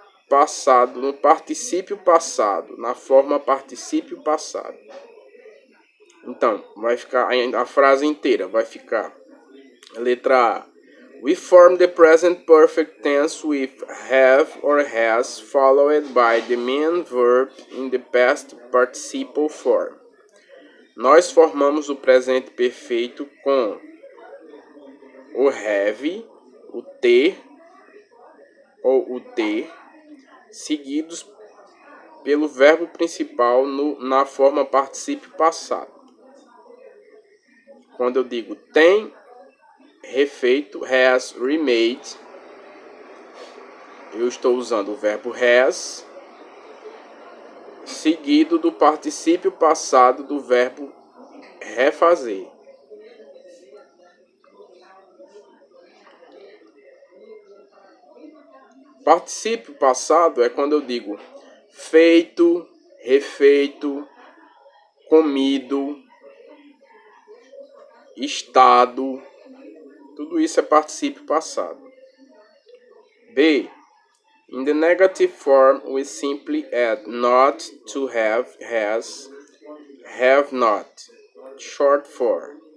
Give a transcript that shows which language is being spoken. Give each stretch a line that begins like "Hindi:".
Portuguese: passado, no particípio passado, na forma particípio passado. Então, vai ficar a frase inteira, vai ficar letra A.
English: We form the present perfect tense with have or has followed by the main verb in the past participle form.
Portuguese: Nós formamos o presente perfeito com o have, o ter ou o ter, seguidos pelo verbo principal na forma particípio passado. Quando eu digo tem refeito,
English: has remade,
Portuguese: eu estou usando o verbo has, seguido do particípio passado do verbo refazer. Particípio passado é quando eu digo feito, refeito, comido, estado. Tudo isso é particípio passado. B.
English: In the negative form, we simply add not to have, has, have not, short for.